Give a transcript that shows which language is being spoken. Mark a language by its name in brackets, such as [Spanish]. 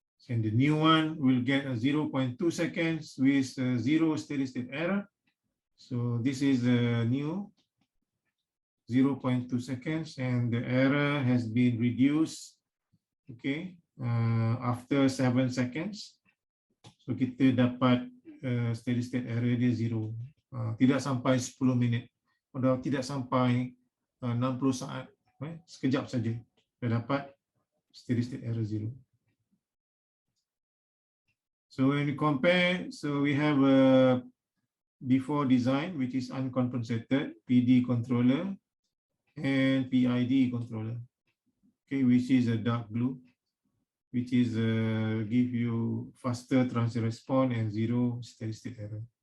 [English] And the new one will get a 0.2 seconds with zero steady state error. So this is a new 0.2 seconds, and the error has been reduced, okay, after 7 seconds. So [Malay] kita dapat steady state error dia 0. Tidak sampai 10 minit atau tidak sampai 60 saat, sekejap saja dah dapat steady state error 0. [English] So when we compare, so we have a before design, which is uncompensated PD controller and PID controller, okay, which is a dark blue, which is give you faster transient response and 0 steady state error.